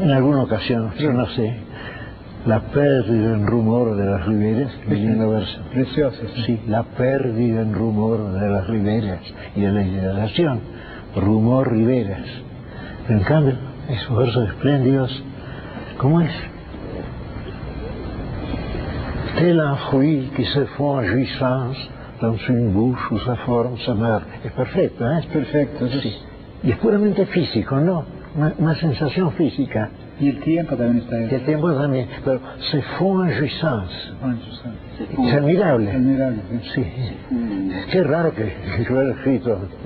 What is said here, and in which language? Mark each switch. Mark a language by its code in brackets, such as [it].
[es] en alguna ocasión, pero no sé. La pérdida en rumor de las riberas, lindo verso. Precioso. Sí, la pérdida en rumor de las riberas y de la hidratación. Rumor riberas. Pero en cambio, esos versos espléndidos, ¿cómo es? [fr] C'est un fruit qui se fond en jouissance dans une bouche où sa forme se meurt. [es] Es perfecto, ¿eh? Es perfecto, sí. Y es puramente físico, ¿no? Una sensación física. Y el tiempo también está ahí. Y el tiempo también, pero [fr] se fond en jouissance. [es] Es admirable. Sí. Qué raro que lo haya escrito.